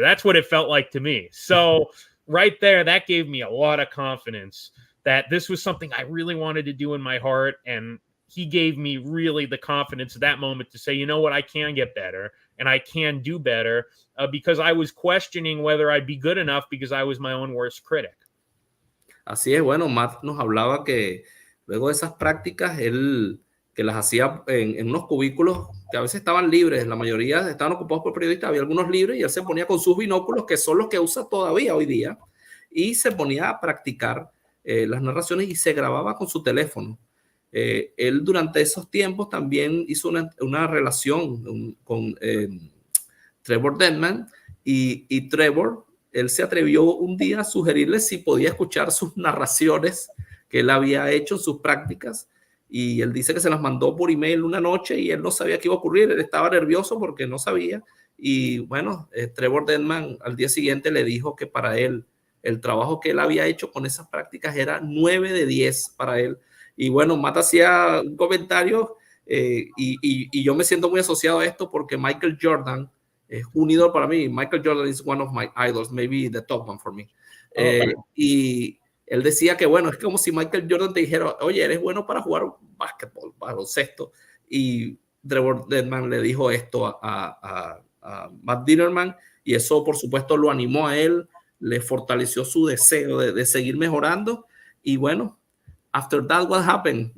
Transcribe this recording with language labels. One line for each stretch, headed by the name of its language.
English: That's what it felt like to me. So right there, that gave me a lot of confidence that this was something I really wanted to do in my heart. And he gave me really the confidence at that moment to say, you know what, I can get better and I can do better, because I was questioning whether I'd be good enough because I was my own worst critic.
Spanish: Así es. Bueno, Matt nos hablaba que luego de esas prácticas, él que las hacía en unos cubículos que a veces estaban libres, la mayoría estaban ocupados por periodistas, había algunos libres, y él se ponía con sus binóculos, que son los que usa todavía hoy día, y se ponía a practicar las narraciones, y se grababa con su teléfono. Él durante esos tiempos también hizo una relación con Trevor Denman, y Trevor él se atrevió un día a sugerirle si podía escuchar sus narraciones que él había hecho en sus prácticas, y él dice que se las mandó por email una noche y él no sabía qué iba a ocurrir, él estaba nervioso porque no sabía, y bueno, Trevor Denman al día siguiente le dijo que para él el trabajo que él había hecho con esas prácticas era 9 de 10 para él. Y bueno, Matt hacía un comentario y yo me siento muy asociado a esto porque Michael Jordan es un ídolo para mí.
English: Michael Jordan is one of my idols, maybe the top one for me.
Spanish: Y él decía que, bueno, es como si Michael Jordan te dijera, oye, eres bueno para jugar básquetbol, baloncesto. Y Trevor Denman le dijo esto a Matt Dinerman, y eso, por supuesto, lo animó a él, le fortaleció su deseo de seguir mejorando. Y bueno,
English: after that, what happened?